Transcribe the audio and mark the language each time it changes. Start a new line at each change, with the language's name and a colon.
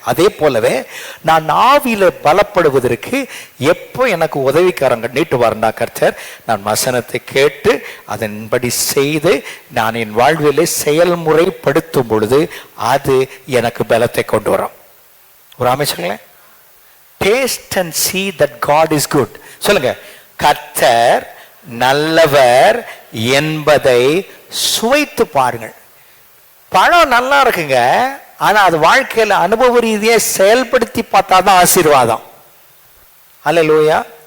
Tamil: அதே போலவே நான் ஆவியில பலப்படுவதற்கு எப்போ எனக்கு உதவிக்காரங்க நீட்டுவார்னா கர்த்தர், நான் வசனத்தை கேட்டு அதன்படி செய்து நான் என் வாழ்விலே செயல்முறைப்படுத்தும் பொழுது அது எனக்கு பலத்தை கொண்டு வரும். ஒரு அமைச்சர்களே,
English: Taste and see that God is good.
Tamil: சொல்லுங்க, கர்த்தர் நல்லவர் என்பதை சுவைத்து பாருங்கள். பழம் நல்லா இருக்குங்க, ஆனா அது வாழ்க்கையில அனுபவ ரீதியை செயல்படுத்தி பார்த்தாதான் ஆசீர்வாதம். அல்லேலூயா.